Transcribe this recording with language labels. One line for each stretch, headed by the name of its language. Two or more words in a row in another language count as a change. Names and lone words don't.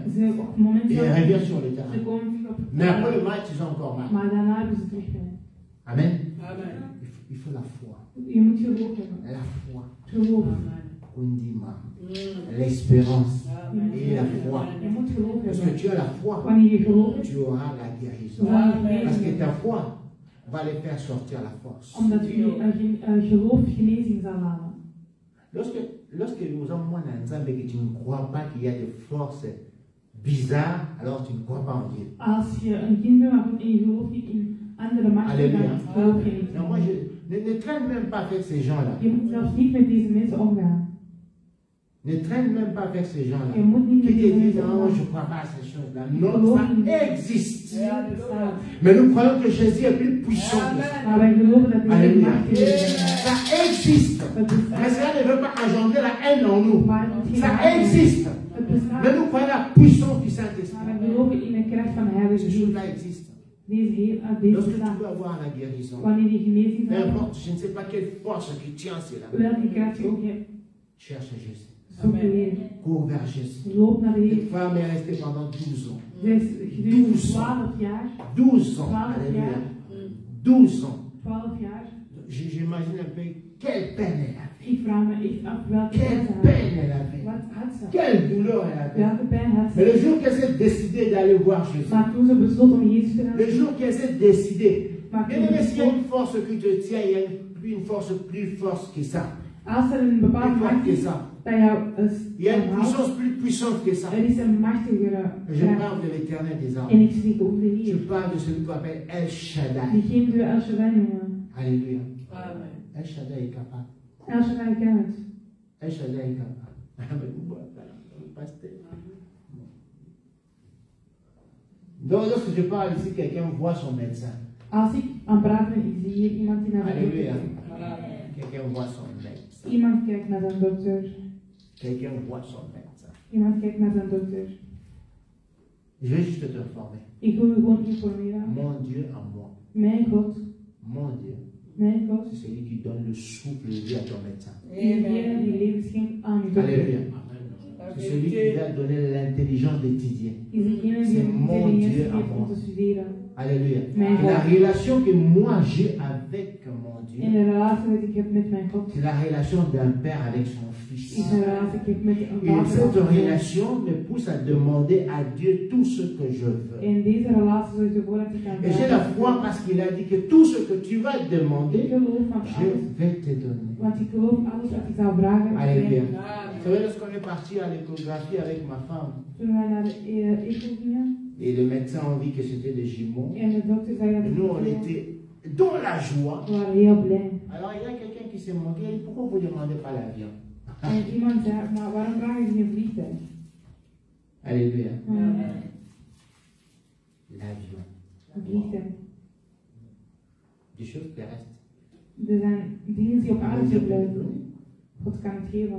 Dutch: Ze op het moment
French: Et ils
Dutch: zelf,
French: reviennent sur le
Dutch: ze
French: terrain.
Dutch: komen terug op het
French: Mais après
Dutch: veld.
French: le match, ils ont encore mal.
Dutch: Maar daarna hebben ze terug pijn.
French: Amen.
Dutch: Amen.
French: Il faut la foi.
Dutch: Je moet geloof hebben.
French: La foi.
Dutch: Geloof.
French: Undima. L'espérance. Et la foi.
Dutch: Je moet geloof
French: Parce que
Dutch: hebben.
French: tu as la foi,
Dutch: Wanneer je gelooft,
French: tu auras la guérison.
Dutch: dan ga je
French: Parce que
Dutch: genezing.
French: ta foi va les faire sortir la force.
Dutch: Omdat je geloof genezing zal halen.
French: Lorsque nous avons moins d'ensemble et que tu ne crois pas qu'il y a des forces bizarres, alors tu ne crois pas en Dieu.
Dutch: Als je een kind bent waarvan je gelooft niet in andere machten,
French: Alléluia.
Dutch: dan geloof je niet.
French: Non, moi, ne traîne même pas avec ces gens-là.
Dutch: Je moet zelfs niet met deze mensen omgaan.
French: Ne traîne même pas avec ces gens-là.
Dutch: Je moet niet
French: Qui
Dutch: met
French: te
Dutch: deze
French: disent,
Dutch: mensen
French: non, je
Dutch: omgaan.
French: ne crois pas à ces choses-là. Non, ça existe.
Dutch: Ja, dat bestaat.
French: Mais nous croyons que Jésus est plus puissant que ça.
Dutch: Maar wij geloven dat hij
French: Alléluia.
Dutch: machtig is.
French: Ça existe.
Dutch: Het bestaat.
French: Mais cela ne veut pas engendrer la haine en nous.
Dutch: Maar het moet geen
French: Ça
Dutch: haat zijn.
French: existe.
Dutch: Het bestaat.
French: Mais nous croyons la puissance du
Dutch: Maar
French: Saint-Esprit.
Dutch: wij geloven in de kracht van de Heilige
French: Ces
Dutch: Geest.
French: choses-là existent.
Dutch: Deze
French: Lorsque tu
Dutch: bestaat.
French: peux avoir la guérison,
Dutch: Wanneer je genezing
French: peu
Dutch: zal hebben,
French: importe, je ne sais pas quelle force qui tient cela.
Dutch: welke kracht je ook hebt,
French: Cherche Jésus.
Dutch: zoek de Heer.
French: Cours vers Jésus.
Dutch: Loop naar de Heer.
French: Cette femme est restée pendant 12 ans.
Dutch: Zij is gedurende 12 jaar.
French: 12 ans.
Dutch: 12
French: Alléluia.
Dutch: jaar.
French: 12 ans.
Dutch: 12 jaar.
French: J'imagine un peu quelle peine elle avait.
Dutch: Ik vraag me echt af welke pijn
French: Quelle
Dutch: ze had.
French: peine elle avait.
Dutch: Wat had ze?
French: Quelle douleur elle avait.
Dutch: Welke pijn had
French: Mais le
Dutch: ze?
French: jour qu'elle s'est décidée d'aller voir Jésus,
Dutch: Maar toen ze besloot om Jezus te gaan
French: le jour qu'elle s'est décidée,
Dutch: maar
French: bien
Dutch: toen
French: aimé, s'il y a
Dutch: besloot,
French: une force qui te tient, il y a une force plus forte que ça.
Dutch: als er een bepaalde
French: Plus forte
Dutch: macht
French: que
Dutch: is
French: ça.
Dutch: dat jou
French: Il y a une
Dutch: houdt,
French: puissance plus puissante que ça.
Dutch: er is een machtigere
French: Je
Dutch: kracht.
French: parle de l'éternel des
Dutch: En
French: armes.
Dutch: ik spreek over de
French: Je
Dutch: Heer.
French: parle de celui qu'on appelle El Shaddai.
Dutch: Diegene die we El Shaddai noemen.
French: Alléluia.
Dutch: Amen.
French: El Shaddai est capable.
Dutch: El Shaddai kan het.
French: El Shaddai est capable. Pasteur. Donc, lorsque je parle ici, quelqu'un voit son médecin.
Dutch: Als ik aan het praten ben, ik zie hier iemand die naar de dokter
French: Alléluia.
Dutch: kijkt.
French: Quelqu'un voit son médecin.
Dutch: Iemand kijkt naar zijn dokter.
French: Quelqu'un voit son médecin.
Dutch: Iemand kijkt naar zijn dokter.
French: Je vais juste te informer.
Dutch: Ik wil je gewoon informeren.
French: Mon Dieu en moi.
Dutch: Mijn God,
French: Mon Dieu,
Dutch: mijn God,
French: c'est celui qui donne le souffle de vie à ton médecin.
Dutch: diegene die leven schenkt aan je dokter.
French: Alléluia. C'est celui qui va donner l'intelligence d'étudier.
Dutch: Is diegene die
French: C'est
Dutch: een
French: mon
Dutch: intelligentie
French: Dieu
Dutch: geeft
French: en
Dutch: om
French: moi.
Dutch: te studeren.
French: Alléluia.
Dutch: Mijn
French: Et la
Dutch: God.
French: relation que moi j'ai avec mon
Dutch: En
French: Dieu,
Dutch: de relatie die ik heb met mijn God,
French: c'est la relation d'un père avec son
Dutch: is
French: fils.
Dutch: een relatie die ik heb met een
French: Et
Dutch: vader.
French: cette
Dutch: en zoon.
French: relation me pousse à demander à Dieu tout ce que je veux.
Dutch: En deze relatie zorgt ervoor dat ik kan
French: Et j'ai la foi parce qu'il a dit que tout ce que tu vas
Dutch: Ik
French: demander,
Dutch: geloof van
French: je
Dutch: alles,
French: vais te donner.
Dutch: want ik geloof alles wat ik zou vragen.
French: Alléluia.
Dutch: En
French: Vous savez, lorsqu'on est parti à l'échographie avec ma femme,
Dutch: toen wij naar de echo gingen,
French: et le médecin a dit que c'était des jumeaux,
Dutch: en de dokter zei dat
French: et nous on était dans la joie.
Dutch: we waren heel blij.
French: Alors il y a quelqu'un qui s'est moqué, il dit, pourquoi vous ne demandez pas l'avion?
Dutch: En iemand zei, maar waarom vragen ze geen vliegtuig?
French: Alléluia.
Dutch: Een
French: L'avion.
Dutch: vliegtuig.
French: Des choses terrestres.
Dutch: Er zijn dingen die op aarde
French: Dieu
Dutch: zullen
French: peut
Dutch: blijven.
French: donner.
Dutch: God kan het geven.